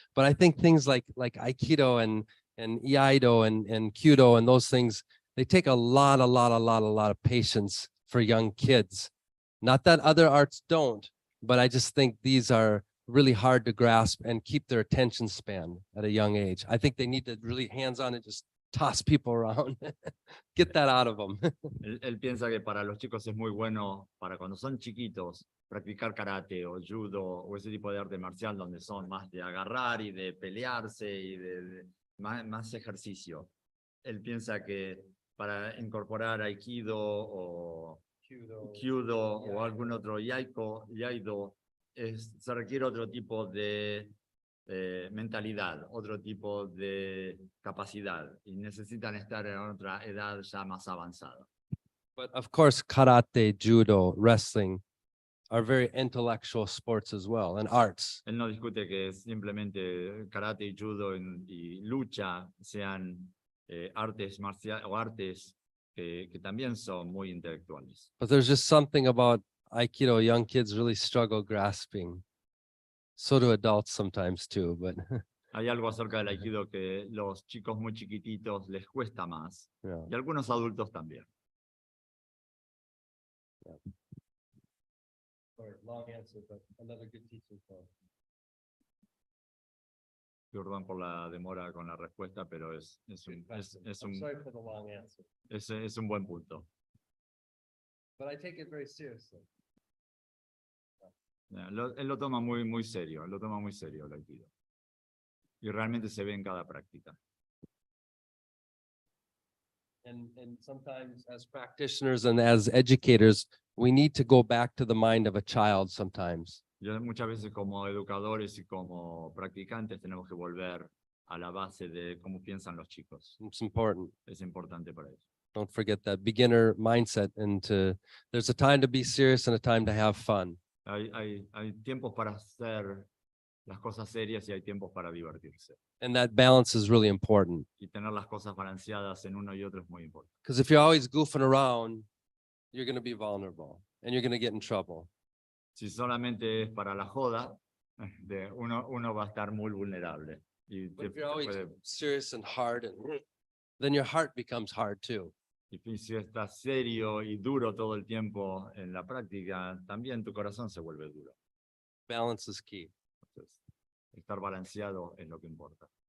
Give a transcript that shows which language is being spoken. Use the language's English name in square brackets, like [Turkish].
[English] But I think things like Aikido and Iaido and Kyudo and those things, they take a lot of patience for young kids. Not that other arts don't, but I just think these are really hard to grasp and keep their attention span at a young age. I think they need to really hands-on and just toss people around. Get that out of them. [Spanish] Él piensa que para los chicos es muy bueno, para cuando son chiquitos, practicar karate o judo o ese tipo de arte marcial donde son más de agarrar y de pelearse y de más ejercicio. Él piensa que para incorporar aikido o kyudo o algún otro iaido, se requiere otro tipo de mentalidad, otro tipo de capacidad y necesitan estar en otra edad ya más avanzada. [English] But of course, karate, judo, wrestling are very intellectual sports as well, and arts. [Spanish] Él no discute que simplemente karate y judo y lucha sean artes marciales o artes que también son muy intelectuales. [English] But there's just something about Aikido young kids really struggle grasping. So do adults sometimes too, but [Spanish] Hay algo acerca del aikido que los chicos muy chiquititos les cuesta más [English] yeah. [Spanish] y algunos adultos también. [English] Long answer, but another good teaching point. [Spanish] Perdón por la demora con la respuesta, pero es [English] Sorry for the long answer, [Spanish] es un buen punto. [English] but I take it very seriously. [Spanish] Él lo toma muy serio, él lo toma muy serio el aikido. Y realmente se ve en cada práctica. [English] And sometimes as practitioners and as educators, we need to go back to the mind of a child sometimes. [Spanish] Y muchas veces como educadores y como practicantes tenemos que volver a la base de cómo piensan los chicos. [English] It's important. [Spanish] Es importante para ellos. [English] Don't forget that beginner mindset, and there's a time to be serious and a time to have fun. [Spanish] Hay tiempos para hacer las cosas serias y hay tiempos para divertirse. [English] And that balance is really important. [Spanish] Y tener las cosas balanceadas en uno y otro es muy importante. [English] Because if you're always goofing around, you're going to be vulnerable and you're going to get in trouble. [Spanish] Si solamente es para la joda, uno va a estar muy vulnerable. Y [English] But if you're always serious and hard, then your heart becomes hard too. [Spanish] y si estás serio y duro todo el tiempo en la práctica, también tu corazón se vuelve duro. [English] Balance is key. [Spanish] Entonces, estar balanceado es lo que importa.